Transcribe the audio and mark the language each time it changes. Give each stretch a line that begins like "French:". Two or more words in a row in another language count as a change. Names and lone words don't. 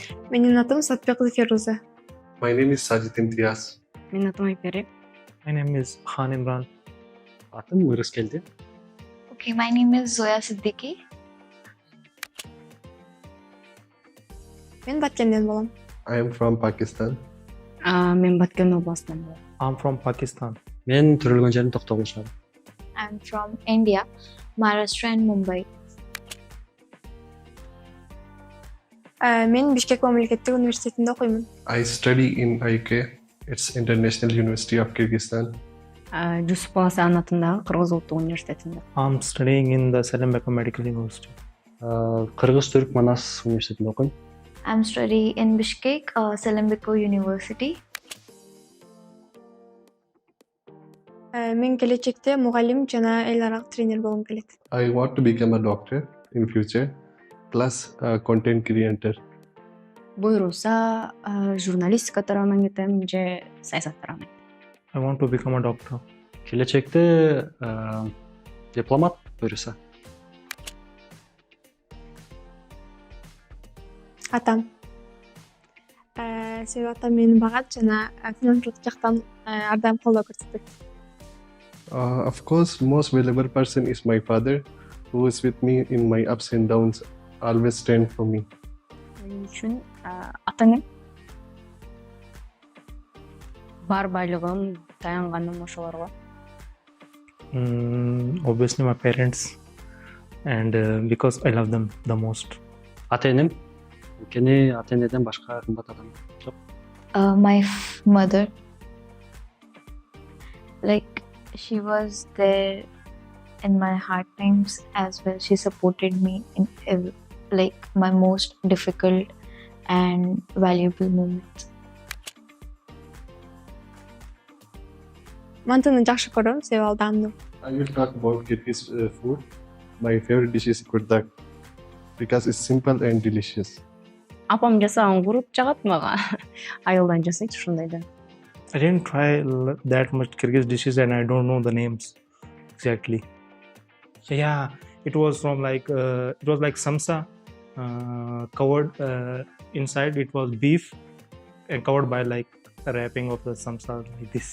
Kyrgyz: Менин атым Сатбекова Феруза.
English: My name is Sajid Imtiaz.
Kyrgyz: Менин атым Айпери.
English: My name is Khan Imran.
Kyrgyz: Атым Ырыскелди.
English: Okay, my name is Zoya Siddiqui.
Kyrgyz: Мен Баткенден болом.
English: I am from Pakistan.
Kyrgyz: Мен Баткен областынан болом.
English: I'm from Pakistan.
Kyrgyz: Мен төрөлгөн жерим Токтогул.
English: I'm from India, Maharashtra and Mumbai.
Kyrgyz: Мен Бишкек мамлекеттик университетинде окуймун.
English: I study in IK. It's International University of Kyrgyzstan.
Kyrgyz: Жусуп Баласан атындагы Кыргыз улуттук университетинде.
English: I'm studying in the Selembeka Medical University.
Kyrgyz: Кыргыз Түрк Манас университетинде окуйм.
English: I'm studying in Bishkek, Selembeko University.
Kyrgyz: Мен келечекте мугалим жана эл аралык тренер болгум келет. I want to become a doctor in future, plus a content creator. Буйрулса, журналистика тарабынан кетем же саясат тарабынан.
English: I want to become a doctor.
Kyrgyz: Келечекте дипломат буйруса. Атам. Себеби атам мени багат жана финансылык жактан ар дайым колдоо көрсөтөт.
English: Of course, most valuable person is my father, who is with me in my ups and downs, always stand for me.
Kyrgyz: Мен үчүн атаңым бар байлыгым, таянганым ошолорго.
English: Obviously my parents, and because I love them the most.
Kyrgyz: Ата-энем. Анткени ата-энеден башка кымбат адам жок.
English: My mother. Like, she was there in my hard times as well. She supported me in my most difficult and valuable moments.
Kyrgyz: Мантыны жакшы көрөм, себеби ал даамдуу.
English: I will talk about Kyrgyz food. My favorite dish is kurdak because it's simple and delicious.
Kyrgyz: Апам жасаган куруп жагат мага. Айылдан жасайт ушундайда.
English: I didn't try that much Kyrgyz dishes and I don't know the names exactly. Yeah, it was like samsa, covered inside it was beef and covered by like a wrapping of the samsa like this.